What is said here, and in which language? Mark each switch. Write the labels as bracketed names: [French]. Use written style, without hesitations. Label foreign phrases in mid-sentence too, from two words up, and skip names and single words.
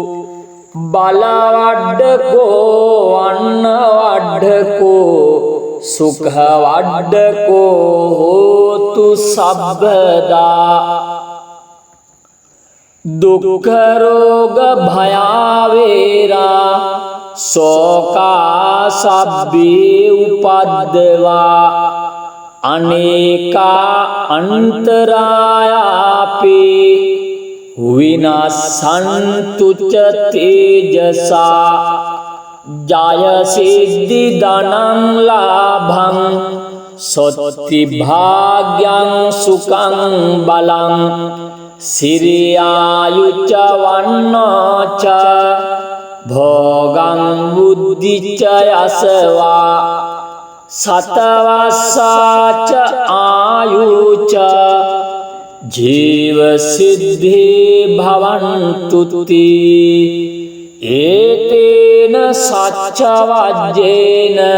[Pali] බලවඩ්ඩකෝ අන්නවඩ්ඩකෝ සුඛවඩ්ඩකෝ හෝතු සබ්බදා දුක්ඛරෝග භයාවේරා සෝකා සබ්බේ උපද්දවා අනේකා අන්තරායාපේ විනස්සන්තුච තේජසා ජය සිද්ධි ධනං ලාභං සොත්ති භාග්‍යං සුඛං බලං සිරියායුච්ච වන්නෝච භෝගං බුද්ධිච්ච යසවා සතවස්සාච ආයුච ජීව සිද්ධි භවන්තුති ඒතේන සච්චවජ්ජේන